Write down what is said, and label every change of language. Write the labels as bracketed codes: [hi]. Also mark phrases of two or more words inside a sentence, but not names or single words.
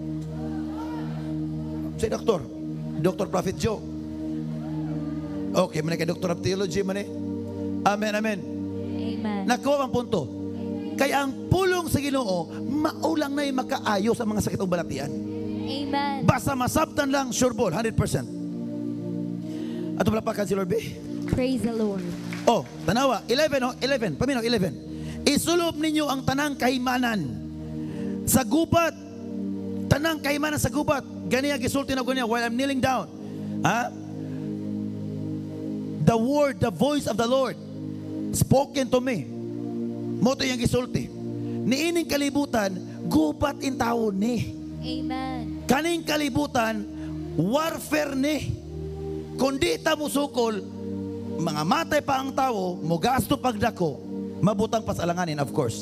[ceb] Si doktor. Dr. Prophet Joe. Okay, man kay [en] Doctor of Theology [ceb] man eh. Amen, amen. Amen. Nakuha ang punto. Kaya ang pulong sa Ginoo, maulang na yung makaayo sa mga sakit o balatian. Amen. Basta masabtan lang, [en] sure ball, 100%. [ceb] At palapakan si Lord B. [en] Praise the Lord. [ceb] Oh, tanawa, 11, oh, 11, paminaw, 11. Isulob ninyo ang tanang kahimanan sa gubat. Tanang kahimanan sa gubat. Ganiya, gisulti na ko niya [en] while I'm kneeling down. [ceb] Ha? [en] The word, the voice of the Lord spoken to me. [ceb] Moto yung gisulti. Niining kalibutan, gubat in tao ni. Amen. Kaning kalibutan, warfare ni. Kundi ta musukol, mga matay pa ang tao, mugasto pagdako, mabutang pasalanganin, of course.